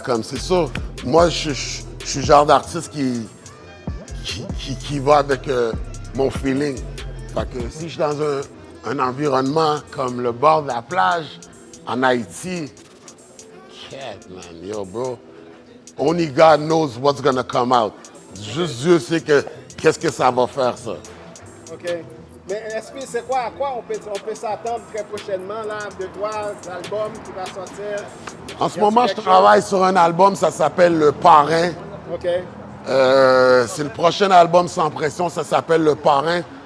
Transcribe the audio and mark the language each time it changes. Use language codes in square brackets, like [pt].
[fr] Comme c'est sûr, moi, je suis le genre d'artiste qui va avec mon feeling. Fait que si je suis dans un environnement comme le bord de la plage, en Haïti, [en] shit, man, yo, bro. Only God knows what's gonna come out. [fr] Juste Dieu sait qu'est-ce que ça va faire, ça. OK. Mais SP, c'est quoi? À quoi on peut s'attendre très prochainement là, de toi, l'album qui va sortir? En ce moment, je travaille sur un album, ça s'appelle Le Parrain. OK. C'est le prochain album sans pression, ça s'appelle Le Parrain.